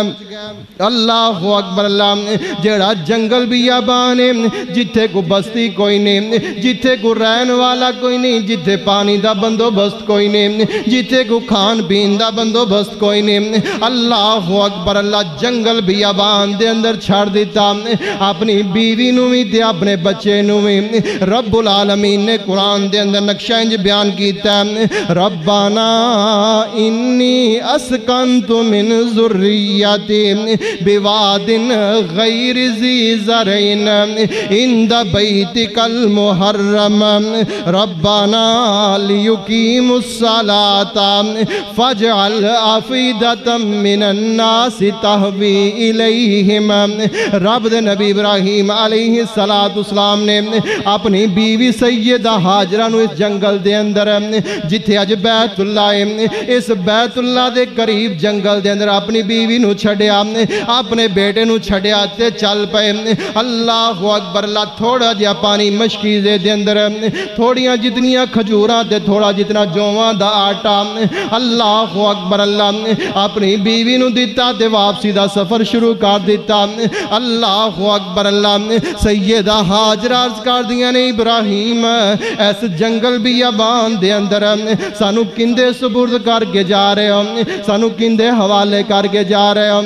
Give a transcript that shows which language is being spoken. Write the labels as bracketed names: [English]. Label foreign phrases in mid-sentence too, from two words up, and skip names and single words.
[Arabic] اللہ اکبر, [Punjabi] اللہ جڑا جنگل بیابان ہے جتھے کو بستی کوئی نہیں, جتھے کو رہن والا کوئی نہیں, جتھے پانی دا بندوبست کوئی نہیں, جتھے کو کھان پین دا بندوبست کوئی نہیں. [Arabic] اللہ اکبر, [Punjabi] اللہ جنگل بیابان دے اندر چھڑ دیتا اپنی بیوی نو بھی تے اپنے بچے نو بھی. رب العالمین نے قرآن دے اندر نقشہ انج بیان کیتا [Arabic] ربنا انی اسکنت من ذریتی بواد غیر ذی زرعین عند بیتک المحرم ربنا لیقیموا الصلاة فاجعل افئدة من الناس تہوی الیہم. [Punjabi] رب دے نبی ابراہیم علیہ السلام نے اپنی بیوی سیدہ حاجرہ نو اس جنگل دے اندر جتھے اج بیت اللہ ہے, اس بیت اللہ دے قریب جنگل دے اندر اپنی بیوی نو چھڑیا, اپنے بیٹے نو چھڑیا تے چل پے. [Arabic] اللہ اکبر, [Punjabi] اللہ تھوڑا جیا پانی مشکیزے دے اندر, تھوڑیاں جتنیاں کھجوراں تے تھوڑا جتنا جوواں دا آٹا. [Arabic] اللہ اکبر, [Punjabi] اللہ اپنی بیوی نو دیتا تے واپسی دا سفر شروع کر دیتا. [Arabic] اللہ اکبر, [Punjabi] اللہ سیدہ حاجرہ عرض کر دیا نے ابراہیم ایس جنگل بیابان دے اندر سانو کندے سپرد کر کے جا رہے ہو, سانو کندے حوالے کر کے جا رہے ہو.